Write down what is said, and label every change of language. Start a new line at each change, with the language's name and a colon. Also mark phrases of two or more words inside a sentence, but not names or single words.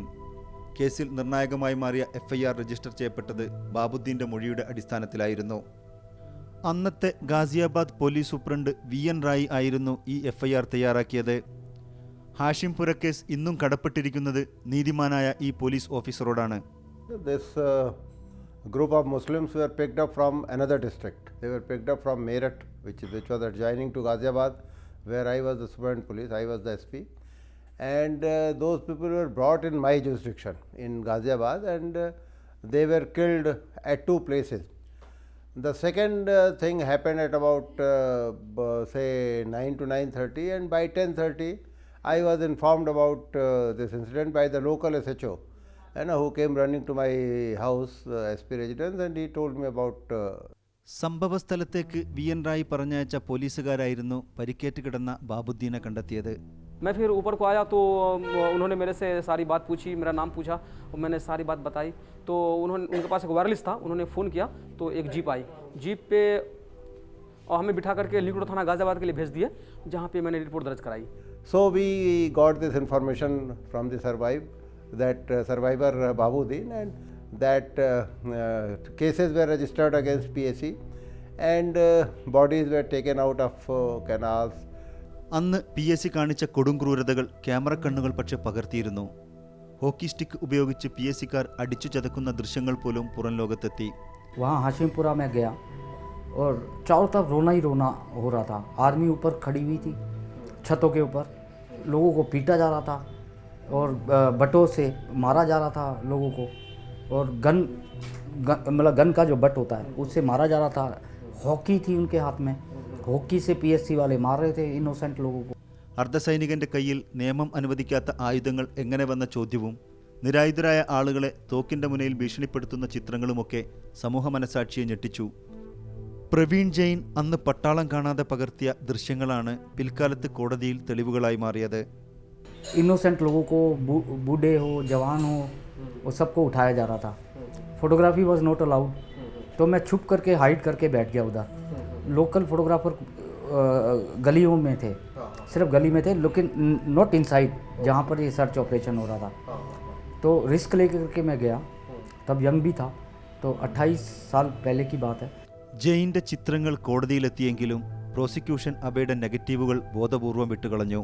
Malayalam: കേസിൽ നിർണായകമായി മാറിയ FIR രജിസ്റ്റർ ചെയ്യപ്പെട്ടത് ബാബുദ്ദീൻ്റെ മൊഴിയുടെ അടിസ്ഥാനത്തിലായിരുന്നു. അന്നത്തെ ഗാസിയാബാദ് പോലീസ് സൂപ്രണ്ട് VN റായി ആയിരുന്നു ഈ FIR തയ്യാറാക്കിയത്. ഹാഷിം പുരക്കേസ് ഇന്നും കടപ്പെട്ടിരിക്കുന്നത് നീതിമാനായ ഈ പോലീസ് ഓഫീസറോടാണ്.
English: This group of Muslims were picked up from another district. They were picked up from Meerut, which was adjoining to Ghaziabad, where I was the superintendent police, I was the SP. And those people were brought in my jurisdiction in Ghaziabad, and they were killed at 2 places. The second thing happened at about say 9 to 9:30, and by 10:30 I was informed about this incident by the local SHO, who came running to my house, SP residence, and he told me about
Malayalam: സംഭവസ്ഥലത്തേക്ക് VN റായി പറഞ്ഞയച്ച പോലീസുകാരായിരുന്നു പരിക്കേറ്റ് കിടന്ന ബാബുദ്ദീനെ കണ്ടെത്തിയത്.
Hindi: मैं फिर ऊपर को आया तो उन्होंने मेरे से सारी बात पूछी, मेरा नाम पूछा और मैंने सारी बात बताई. तो उनके पास एक वायरलेस था, उन्होंने फ़ोन किया तो एक जीप आई. जीप पे और हमें बिठा करके लिंगरोड थाना गाजियाबाद के लिए भेज दिए, जहाँ पे मैंने रिपोर्ट दर्ज कराई.
English: So we got this information from the survivor Babuddin, and that cases were registered against PSC, and bodies were taken out of canals.
Malayalam: അന്ന് PSC കാണിച്ച കൊടും ക്രൂരതകൾ ക്യാമറ കണ്ണുകൾ പക്ഷെ പകർത്തിയിരുന്നു. ഹോക്കി സ്റ്റിക്ക് ഉപയോഗിച്ച് PSCക്കാർ അടിച്ചു ചതക്കുന്ന ദൃശ്യങ്ങൾ പോലും പുറം ലോകത്തെത്തി.
Hindi: वहाँ हाशिमपुरा में गया और चारों तरफ रोना ही रोना हो रहा था. आर्मी ऊपर खड़ी हुई थी, छतों के ऊपर लोगों को पीटा जा रहा था और बटों से मारा जा रहा था लोगों को, और मतलब गन का जो बट होता है उससे मारा जा रहा था. हॉकी थी उनके हाथ में, हॉकी से PSC वाले मार रहे थे इनोसेंट लोगों को.
Malayalam: അർദ്ധസൈനികന്റെ കയ്യിൽ നിയമം അനുവദിക്കാത്ത ആയുധങ്ങൾ എങ്ങനെ വന്ന ചോദ്യവും നിരായുധരായ ആളുകളെ തോക്കിൻ്റെ മുനയിൽ ഭീഷണിപ്പെടുത്തുന്ന ചിത്രങ്ങളുമൊക്കെ സമൂഹ മനസാക്ഷിയെ ഞെട്ടിച്ചു. പ്രവീൺ ജെയിൻ അന്ന് പട്ടാളം കാണാതെ പകർത്തിയ ദൃശ്യങ്ങളാണ് പിൽക്കാലത്ത് കോടതിയിൽ തെളിവുകളായി മാറിയത്.
Hindi: इनोसेंट लोगों को, बूढ़े हो, जवान हो, वो सबको उठाया जा रहा था.
English: photography was not allowed.
Hindi: तो मैं छुप करके हाइड करके बैठ गया उधर.
English: local photographer
Hindi: गलियों में थे, सिर्फ गली में थे, लेकिन
English: not inside
Hindi: जहाँ पर ये
English: search operation
Hindi: हो रहा था. तो रिस्क लेकर के मैं गया. तब यंग भी था, तो 28 साल पहले की बात है.
Malayalam: ജെയിൻ്റെ ചിത്രങ്ങൾ കോടതിയിലെത്തിയെങ്കിലും പ്രോസിക്യൂഷൻ അവയുടെ നെഗറ്റീവുകൾ ബോധപൂർവം വിട്ടുകളഞ്ഞു.